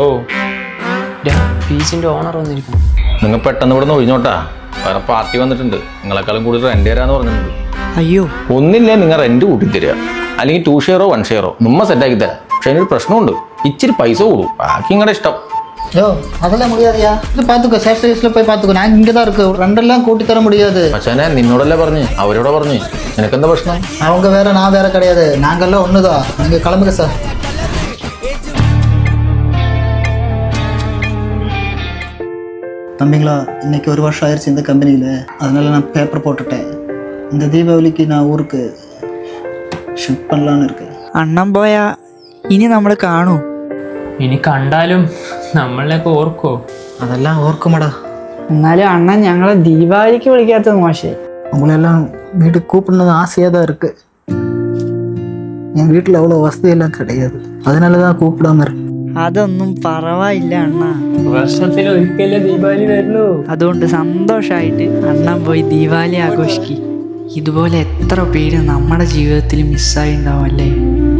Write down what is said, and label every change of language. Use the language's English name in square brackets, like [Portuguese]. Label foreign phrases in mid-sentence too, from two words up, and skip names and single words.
[Malayalam] ബീച്ചിന്റെ ഓണർ വന്നിരിക്കുന്നു. നിങ്ങൾ പെട്ടെന്ന് ഇവിടെ നിന്ന് ഒഴിഞ്ഞോട്ടാ. വേറെ പാർട്ടി വന്നിട്ടുണ്ട്. നിങ്ങളെക്കാളും കൂടി റെന്റ് തരാന്ന് പറഞ്ഞിട്ടുണ്ട്. അയ്യോ ഒന്നില്ലേ, നിങ്ങൾ റെന്റ് കൂട്ടി തരിക, അല്ലെങ്കിൽ 2 ഷെയറോ 1 ഷെയറോ നമ്മ സെറ്റാക്കി തരാം. പക്ഷെ അതിനൊരു പ്രശ്നമുണ്ട്, ഇച്ചിരി പൈസ കൂടും. ബാക്കി നിങ്ങളുടെ ഇഷ്ടം. [Tamil] யோ அதெல்லாம் முடியாதுயா. இது பார்த்துக்கோ, சேஃப்டிஸில் போய் பார்த்துக்கோ. நான் இங்கே தான் இருக்கு. ரெண்டெல்லாம் கூட்டி தர முடியாது. [Malayalam] പക്ഷേ നിന്നോടല്ലേ പറഞ്ഞു, അവരോட പറഞ്ഞു. നിനക്കെന്താ പ്രശ്നം? [Tamil] அவங்க வேற நான் வேற கிடையாது. நாங்கெல்லாம் ஒன்று தான். நீங்கள் கிளம்புங்க சார். தம்பிங்களா, இன்னைக்கு 1 வருஷம் ஆயிடுச்சு இந்த கம்பெனியில். அதனால நான் பேப்பர் போட்டுட்டேன். இந்த தீபாவளிக்கு நான் ஊருக்கு ഷിഫ്റ്റ് பண்ணலான்னு இருக்கேன். [Malayalam] അണ്ണൻ പോയാ ഇനി നമ്മൾ കാണൂ? ഇനി കണ്ടാലും നമ്മളെയൊക്കെ ഓർക്കോ? [Tamil] அதெல்லாம் ஓர்க்குமாடா. [Malayalam] എന്നാലും അണ്ണൻ ഞങ്ങളെ ദീപാവലിക്ക് വിളിക്കാത്തത് മോശം. [Tamil] உங்களெல்லாம் வீட்டுக்கு கூப்பிடணும்னு ஆசையாக தான் இருக்குது. என் வீட்டில் அவ்வளோ வசதியெல்லாம் கிடையாது. அதனால தான் கூப்பிடாம இருக்கு. [Malayalam] അതൊന്നും പറവായില്ല അണ്ണ. വർഷത്തിൽ ഒരിക്കലേ ദീപാവലി വരുള്ളൂ. അതുകൊണ്ട് സന്തോഷമായിട്ട് അണ്ണൻ പോയി ദീപാവലി ആഘോഷിക്കും. ഇതുപോലെ എത്ര പേര് നമ്മുടെ ജീവിതത്തിൽ മിസ്സായി ഉണ്ടാവും അല്ലേ?